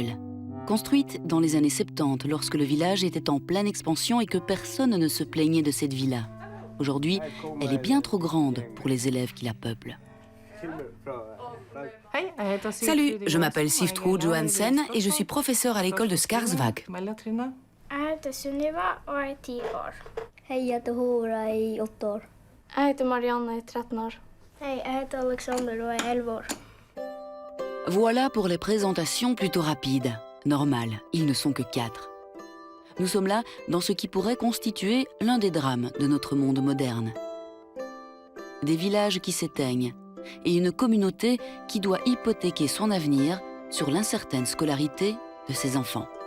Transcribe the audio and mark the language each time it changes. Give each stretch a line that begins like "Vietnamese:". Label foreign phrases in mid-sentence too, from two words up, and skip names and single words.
French: Construite dans les années 70, lorsque le village était en pleine expansion et que personne ne se plaignait de cette villa. Aujourd'hui, elle est bien trop grande pour les élèves qui la peuplent. Salut, je m'appelle Siftrud Johansen et je suis professeur à l'école de Skarsvåg.
Norwegian: Jeg heter Sunniva og jeg er 10 år. Hei, jeg heter Hora, jeg er 8 år. Jeg heter Marianne, jeg er 13 år. Hei, jeg heter Alexander og jeg er 11 år.
French: Voilà pour les présentations plutôt rapides. Normal, ils ne sont que 4. Nous sommes là dans ce qui pourrait constituer l'un des drames de notre monde moderne. Des villages qui s'éteignent et une communauté qui doit hypothéquer son avenir sur l'incertaine scolarité de ses enfants.